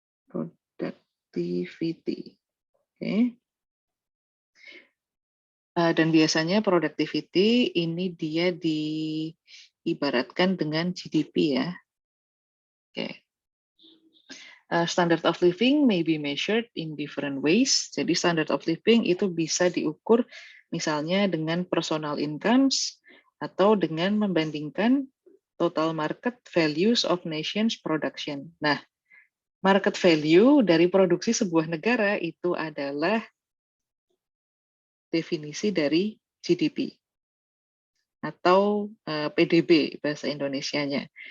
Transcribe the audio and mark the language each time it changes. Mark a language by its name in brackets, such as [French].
[English] Productivity. Oke. [Indonesian] Dan biasanya productivity ini dia diibaratkan dengan GDP ya. Oke. [English] Standard of living may be measured in different ways. [Indonesian] Jadi [English] standard of living [Indonesian] itu bisa diukur misalnya dengan [English] personal incomes [Indonesian] atau dengan membandingkan [English] total market values of nations production. [Indonesian] Nah, market value dari produksi sebuah negara itu adalah definisi dari GDP atau PDB bahasa Indonesianya.